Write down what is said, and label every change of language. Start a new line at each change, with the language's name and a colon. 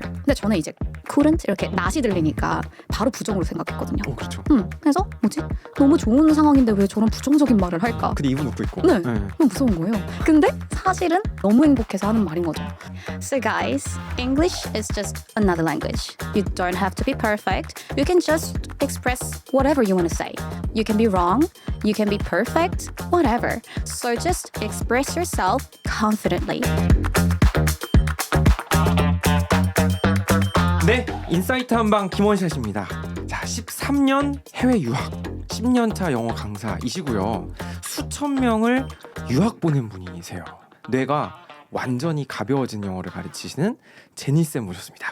Korean: 근데 저는 이제 couldn't 이렇게 낫이 들리니까 바로 부정으로 생각했거든요. 그렇죠. 그래서 뭐지? 너무 좋은 상황인데 왜 저런 부정적인 말을 할까? 근데 이분 웃고 있고. 네. 너무 무서운 거예요. 근데 사실은 너무 행복해서 하는 말인 거죠.
English: So guys, English is just another language. You don't have to be perfect. You can just express whatever you want to say. You can be wrong. You can be perfect. Whatever. So just express yourself confidently.
Korean: 네, 인사이트 한방 김원샷입니다. 자, 13년 해외 유학, 10년차 영어 강사이시고요. 수천 명을 유학 보낸 분이세요. 뇌가 완전히 가벼워진 영어를 가르치시는 제니쌤 모셨습니다.